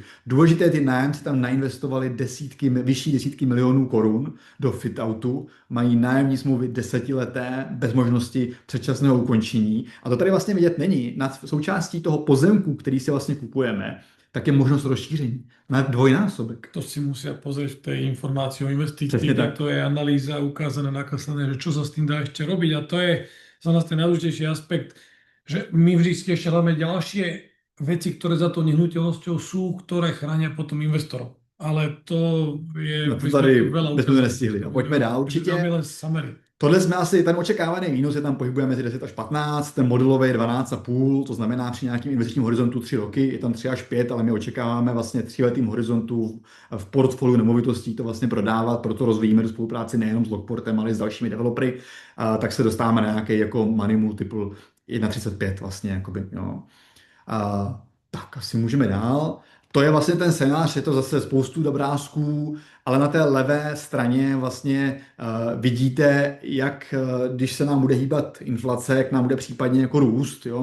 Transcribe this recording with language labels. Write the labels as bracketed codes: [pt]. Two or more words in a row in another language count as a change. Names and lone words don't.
[cs] Důležité, ty nájemci tam nainvestovali vyšší desítky milionů korun do fit-outu, mají nájemní smlouvy 10leté bez možnosti předčasného ukončení. A to tady vlastně vidět není. Nad součástí toho pozemku, který si vlastně kupujeme, tak je možnost rozšíření na dvojnásobek. [sk] To si musia pozrieť v tej informácii o investícii, Presne tak. to je analýza ukázané, nakreslené, že čo sa s tým dá ešte robiť. A to je za nás ten najdôležitejší aspekt, že my vždy si ešte hľadáme ďalšie veci, ktoré za to nehnuteľnosťou sú, ktoré chránia potom investorov. Ale to je... [cs] No to tady [sk] veľa [cs] bychom to nestihli. No, pojďme dál určitě. [sk] Dáme len summary. [cs] Tohle jsme asi, ten očekávaný výnos je tam pohybuje mezi 10 až 15, ten modelový 12,5, to znamená při nějakým investičním horizontu 3 roky, je tam 3 až 5, ale my očekáváme vlastně 3letým horizontu v portfoliu nemovitostí to vlastně prodávat, proto rozvíjíme do spolupráci nejenom s Lockportem, ale i s dalšími developery, tak se dostáváme na nějaký jako [en] money multiple [cs] 1,35 vlastně, jakoby, jo. Tak asi můžeme dál. To je vlastně ten scénář, je to zase spoustu obrázků, ale na té levé straně vlastně vidíte, jak když se nám bude hýbat inflace, jak nám bude případně jako růst, jo?